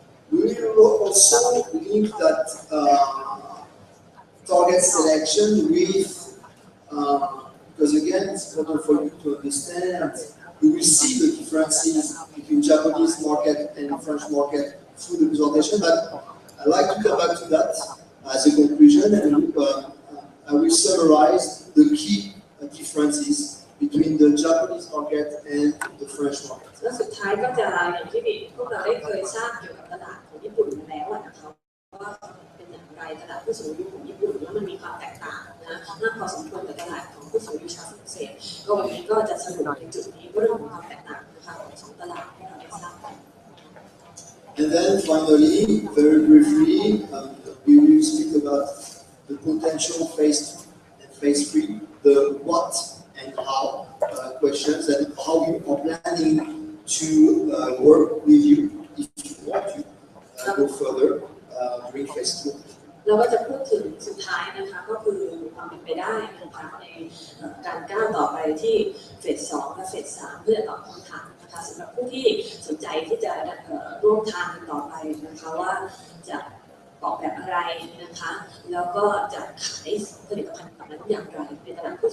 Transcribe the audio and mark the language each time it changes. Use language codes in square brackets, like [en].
[en] We will also link that target selection with, because again, it's important for you to understand, you will see the differences between Japanese market and French market through the presentation, but I'd like to come back to that as a conclusion, and I will summarize the key differences between the Japanese market and the French market. [th] และสุดท้ายก็จะอย่างที่พวกเราได้เคยทราบเกี่ยวกับตลาดของญี่ปุ่นมาแล้วนะคะว่าเป็นอย่างไรตลาดผู้สูงอายุของญี่ปุ่นแล้วมันมีความแตกต่างนะมากพอสมควรกับตลาดของผู้สูงอายุชาวฝรั่งเศสก็วันนี้ก็จะสรุปในจุดนี้เรื่องของความแตกต่างนะคะของสองตลาดให้เราได้ทราบกัน [en] And then finally, very briefly, we will speak about the potential phase 2 and phase 3, the what and how questions, and how we are planning to work with you if you want to go further during phase 2. [th] เราก็จะพูดถึงสุดท้ายนะคะก็คือความเป็นไปได้นะคะในการก้าวต่อไปที่เฟส 2 และเฟส 3 เพื่อตอบคำถามนะคะสำหรับผู้ที่สนใจที่จะร่วมทางกันต่อไปนะคะว่าจะออกแบบอะไรนะคะแล้วก็จะขายผลิตภัณฑ์แบบนั้นอย่างไรในตลาดผู้